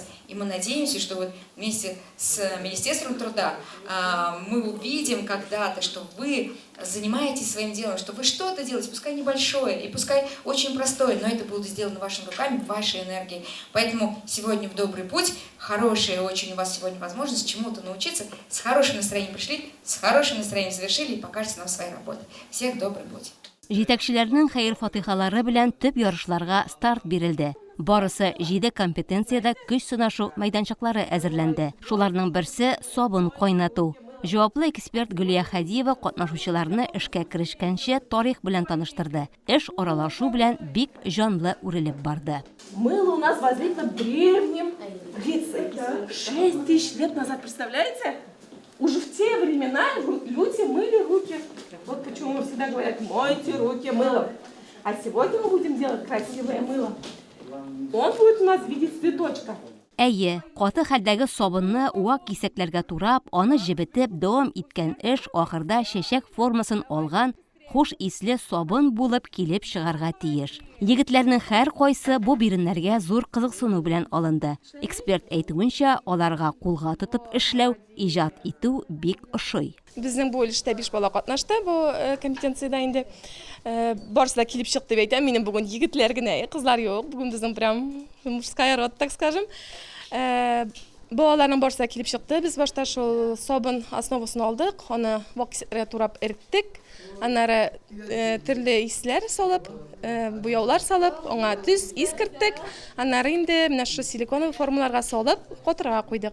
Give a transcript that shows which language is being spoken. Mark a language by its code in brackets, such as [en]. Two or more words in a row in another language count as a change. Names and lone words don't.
[ru] И мы надеемся, что вот вместе с Министерством труда мы увидим когда-то, что вы занимаетесь своим делом, что вы что-то делаете, пускай небольшое и пускай очень простое, но это будет сделано вашими руками, вашей энергией. Поэтому сегодня в добрый путь, хорошая очень у вас сегодня возможность чему-то научиться, с хорошим настроением пришли, с хорошим настроением завершили и покажете нам свои работы. Всех добрый путь. [tt] Җитәкчеләрнең хәер-фатихалары белән төп ярышларга старт бирелде. Барысы 7 компетенциядә көч сынашу мәйданчыклары әзерләнде. Шуларның берсе сабын кайнату. Җаваплы эксперт Гөлия Хәдиева катнашучыларны эшкә керешкәнче тарих белән таныштырды. Эш аралашу белән бик җанлы үрелеп барды. [ru] Мыло у нас возникло в древнем Греции. 6000 лет назад, представляете? Уже в те времена люди мыли руки. Вот почему всегда говорят: мойте руки мылом. А сегодня мы будем делать красивое мыло. Он будет у нас в виде цветочка. [tt] Әйе, каты хәлдәге сабынны уак кисәкләргә турап, аны җебетеп дәвам иткән эш ахырда чәчәк формасын алган, хуш исле сабын булып килеп чыгарга тиеш. Егетләрнең һәр кайсы бу биреннәргә зур кызыксыну белән алынды. Эксперт әйтүенчә, аларга кулга тотып эшләү, иҗат итү бик ошый. Безнең бу өлештә 5 бала катнашты бу компетенциядә инде. Барысы да килеп чыкты дип әйтәм. Минем бүген егетләр генә, кызлар юк. Бүген безнең [ru] прям мужская род, так скажем. [tt] Балаларның барысы да килеп чыкты. Без башта шул сабын основасын алдык, аны вакытка турап эрттек. Аннары төрле исләр салып, буяулар салып, аңа төс искерттек. Аннары инде менә шу силиконовый формаларга салып, катырга куйдык.